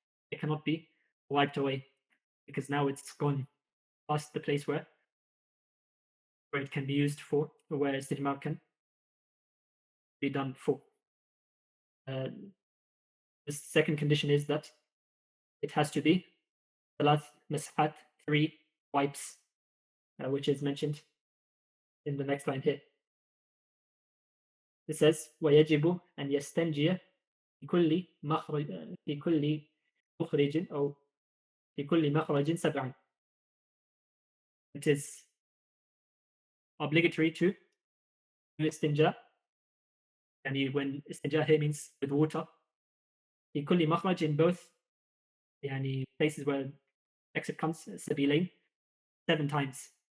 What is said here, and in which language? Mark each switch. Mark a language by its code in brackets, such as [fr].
[en] It cannot be wiped away, because now it's gone past the place where it can be used for, or where istijmar can be done for. The second condition is that it has to be salat mashat, 3 wipes, which is mentioned in the next line here. It says [ar] ويجب أن يستنجي في كل مخرج أو في كل مخرج 7. [en] It is obligatory to do istinja, and when istinja here means with water, [ar] في كل مخرج, [en] in both places where exit comes, sabilain, 7 times.